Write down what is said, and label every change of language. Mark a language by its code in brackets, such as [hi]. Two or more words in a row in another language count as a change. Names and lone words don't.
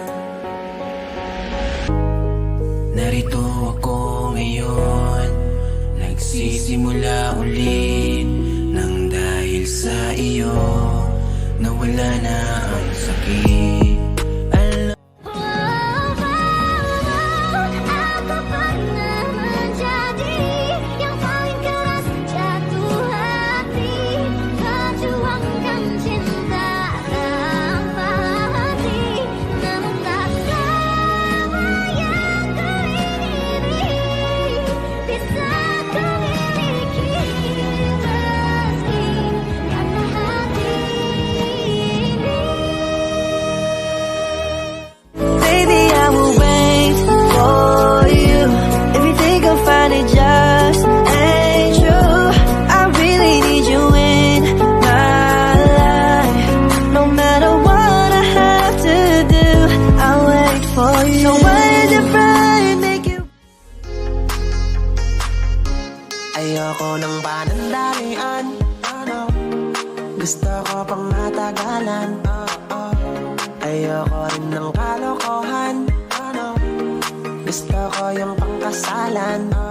[tl] Narito ako ngayon, nagsisimula ulit nang dahil sa iyo nawala na ang sakit. Alam [id] Aku pernah menjadi yang paling keras jatuh hati, perjuangkan cinta tanpa henti, namun tak semua yang kau ingini bisa kau miliki meski karena hati ini. [en] Baby, I will wait for you. If you think I'll find it just ain't true. I really need you in my life. No matter what I have to do, I'll wait for you. So why is it right, make you? [tl] ayoko ng panandalian. Gusto ko pang matagalan. Ayoko rin ng kalokohan. Gusto ko yung pangkasalan.